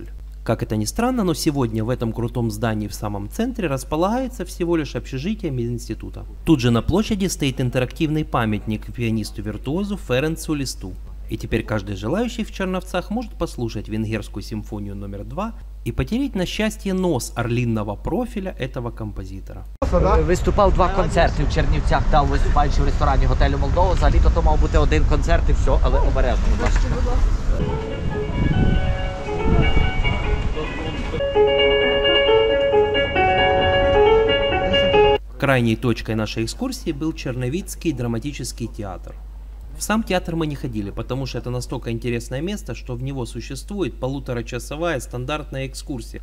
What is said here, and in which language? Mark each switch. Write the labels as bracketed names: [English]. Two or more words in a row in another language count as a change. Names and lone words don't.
[Russian] Как это ни странно, но сегодня в этом крутом здании в самом центре располагается всего лишь общежитие мединститута. Тут же на площади стоит интерактивный памятник пианисту-виртуозу Ференцу Листу. И теперь каждый желающий в Черновцах может послушать венгерскую симфонию номер 2 и потереть на счастье нос орлинного профиля этого композитора. [Ukrainian] Виступав 2 концерти в Чернівцях, там виступаючи в ресторані готелю Молдова. Взагалі-то то мав бути 1 концерт і все, але обережно, будь ласка. [Russian] Крайней точкой нашей экскурсии был Черновицкий драматический театр. В сам театр мы не ходили, потому что это настолько интересное место, что в него существует полуторачасовая стандартная экскурсия.